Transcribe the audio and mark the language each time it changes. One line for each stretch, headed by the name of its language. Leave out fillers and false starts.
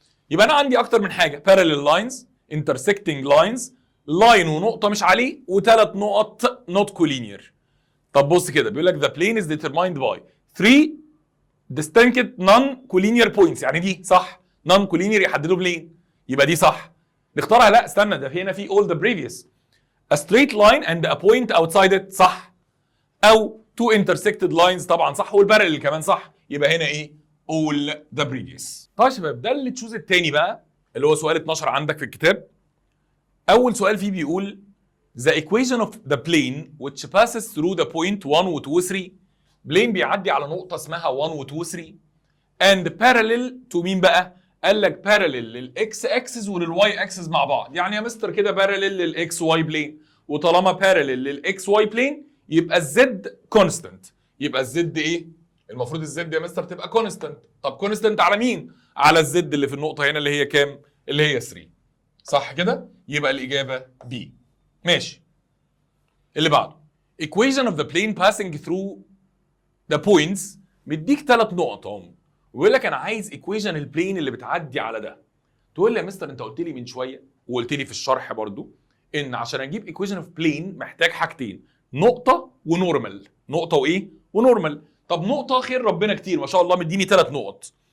Arabic: يبقى انا عندي اكتر من حاجه،
English: parallel lines intersecting lines
Arabic: لاين ونقطه مش عليه وثلاث نقط
English: not collinear.
Arabic: طب بص كده بيقول لك
English: the plane is determined by 3 distinct non-collinear points،
Arabic: يعني دي صح، non-collinear يحددوا بلين، يبقى دي صح. نختارها؟ لا استنى، ده هنا في
English: all the previous. A straight line and a point outside it
Arabic: صح، او
English: two intersected lines
Arabic: طبعا صح، والبارلل كمان صح، يبقى هنا ايه؟
English: all the previous.
Arabic: طيب يا شباب ده اللي تشوز التاني بقى اللي هو سؤال 12 عندك في الكتاب. اول سؤال فيه بيقول
English: the equation of the plane which passes through the point 1 و 2 و 3.
Arabic: بلين بيعدي على نقطة اسمها 1 و 2 و 3
English: and parallel to
Arabic: مين بقى؟ قال لك parallel للاكس اكسس وللواي اكسس مع بعض. يعني يا مستر كده parallel للاكس واي بلين، وطالما parallel للاكس واي بلين يبقى الزد كونستنت. يبقى الزد ايه؟ المفروض الزد يا مستر تبقى كونستنت. طب كونستنت على مين؟ على الزد اللي في النقطة هنا اللي هي كام؟ اللي هي 3. صح كده؟ يبقى الإجابة B. ماشي. اللي بعده
English: equation of the plane passing through the points.
Arabic: مديك 3 نقط اهم، ويقول لك انا عايز equation البلين اللي بتعدي على ده. تقول لي يا مستر انت قلت لي من شويه وقلت لي في الشرح برضو ان عشان اجيب
English: equation of plane
Arabic: محتاج حاجتين، نقطه ونورمال. نقطه وايه؟ ونورمال. طب نقطه خير ربنا كتير ما شاء الله مديني 3 نقط.